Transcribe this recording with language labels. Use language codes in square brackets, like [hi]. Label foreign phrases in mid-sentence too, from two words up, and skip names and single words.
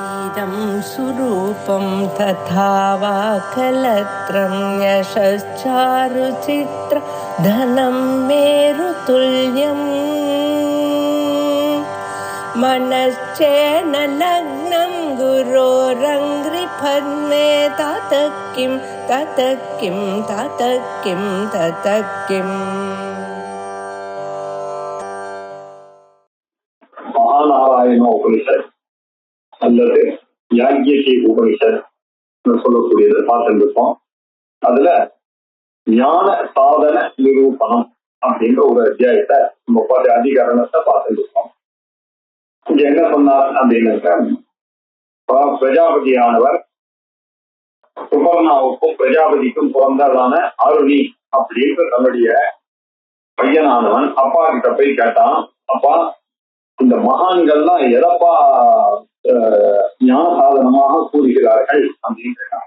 [sa] इदं सुरूपं तथा वा कलत्रं यशश्चारुचित्र धनं मेरुतुल्यम् मनश्चेन लग्नं गुरोरङ्घ्रिपद्मे ततः किं ततः किं ततः किं ततः किम् [ta] महानारायण उपनिषद அல்லது யாக்ஞிகி உபனிஷத் சொல்லக்கூடியதை பார்த்துட்டு இருக்கோம். அதுல ஞான சாதன நிரூபணம் அப்படின்ற ஒரு அத்தியாயத்தை நம்ம அதிகரணத்தை பார்த்துட்டு இருக்கோம். இங்க என்ன சொன்னார் அப்படின்னாக்க, பிரஜாபதியானவர் சுபர்ணாவுக்கும் பிரஜாபதிக்கும் பிறந்ததான அருணி அப்படின்ற தன்னுடைய பையனானவன் அப்பா கிட்ட போய் கேட்டான், அப்பா இந்த மகான்கள்லாம் எதப்பா ஞான சாதனமாக கூறுகிறார்கள் அப்படின்னு கேட்டான்.